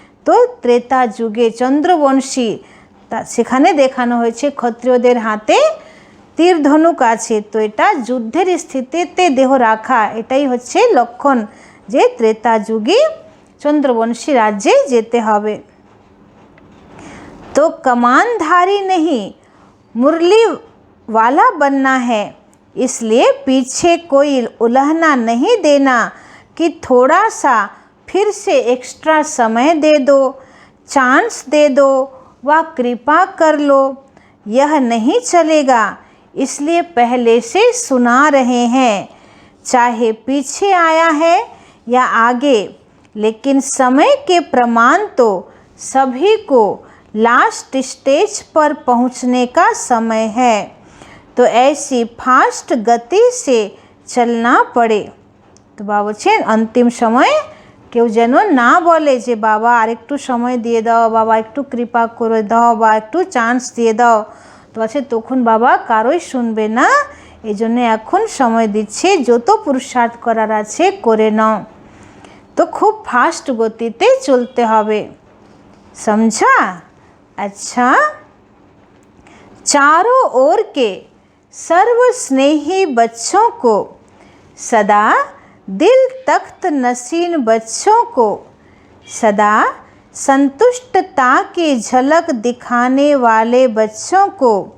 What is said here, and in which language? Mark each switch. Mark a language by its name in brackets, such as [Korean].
[Bangla] তো ত্রেতা যুগে চন্দ্রবংশী সেখানে দেখানো হয়েছে ক্ষত্রিয়দের হাতে তীর ধনুক আছে। তো এটা যুদ্ধের স্থিতিতে দেহ রাখা, এটাই হচ্ছে লক্ষণ যে ত্রেতা যুগে চন্দ্রবংশী রাজ্যে যেতে হবে। [Hindi] तो कमानधारी नहीं मुरली वाला बनना है। इसलिए पीछे कोई उलहना नहीं देना कि थोड़ा सा फिर से एक्स्ट्रा समय दे दो, चांस दे दो व कृपा कर लो, यह नहीं चलेगा। इसलिए पहले से सुना रहे हैं, चाहे पीछे आया है या आगे, लेकिन समय के प्रमाण तो सभी को लास्ट स्टेज पर पहुंचने का समय है। तो ऐसी फास्ट गति से चलना पड़े। [Bangla] तो बाबा बोलছেন [Hindi] अंतिम समय [Bangla] কেউ যেন না বলে যে বাবা আরেকটু সময় দিয়ে দাও, বাবা একটু কৃপা করে দাও বা একটু চান্স দিয়ে দাও। তো আছে তখন বাবা কারোই শুনবে না, এই জন্য এখন সময় দিচ্ছে, যত পুরুষার্থ করার আছে করে নাও। তো খুব ফাস্ট গতিতে চলতে হবে, [Hindi] समझा? अच्छा, चारों ओर के सर्व स्नेही बच्चों को, सदा दिल तख्त नसीन बच्चों को, सदा संतुष्टता की झलक दिखाने वाले बच्चों को,